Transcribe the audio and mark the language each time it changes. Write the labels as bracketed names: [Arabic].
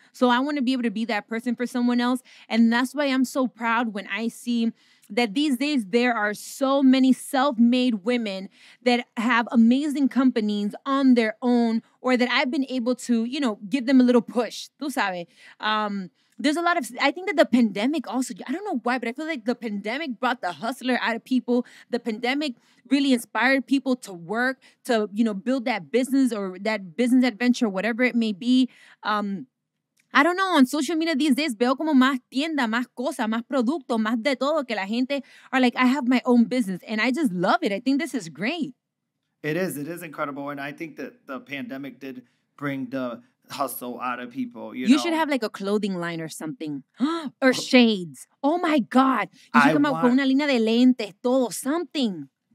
[English] So I want to be able to be that person for someone else. And that's why I'm so proud when I see that these days there are so many self-made women that have amazing companies on their own, or that I've been able to, give them a little push. Tú sabes. There's a lot of, I think that the pandemic also, I don't know why, but I feel like the pandemic brought the hustler out of people. The pandemic really inspired people to work, to, build that business or that business adventure, whatever it may be. I don't know, on social media these days veo como más tienda, más cosas, más producto, más de todo, que la gente are like, I have my own business. And I just love it. I think this is great. It is incredible, and I think that the pandemic did bring the hustle out of people. You should have like a clothing line or something. Or shades. Oh my God. You should I come out con want [Spanish] una línea de lentes, todo, something.